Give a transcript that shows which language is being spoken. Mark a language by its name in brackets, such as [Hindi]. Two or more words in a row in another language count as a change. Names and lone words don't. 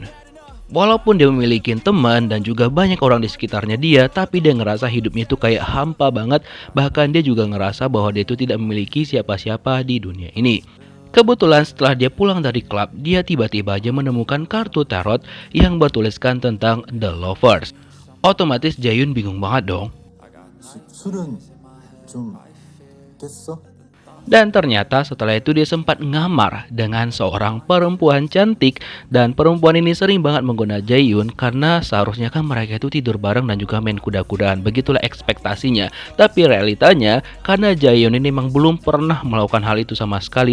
[Indonesian] Walaupun dia memiliki teman dan juga banyak orang di sekitarnya dia, tapi dia ngerasa hidupnya itu kayak hampa banget. Bahkan dia juga ngerasa bahwa dia itu tidak memiliki siapa-siapa di dunia ini. Kebetulan setelah dia pulang dari klub, dia tiba-tiba aja menemukan kartu tarot yang bertuliskan tentang The Lovers. Otomatis Jaeyoon bingung banget dong. [Korean] 술은 좀 깼어? [Indonesian] Dan ternyata setelah itu dia sempat ngamar dengan seorang perempuan cantik. Dan perempuan ini sering banget menggoda Jaeyoon karena seharusnya kan mereka itu tidur bareng dan juga main kuda-kudaan. Begitulah ekspektasinya. Tapi realitanya karena Jaeyoon ini memang belum pernah melakukan hal itu sama sekali.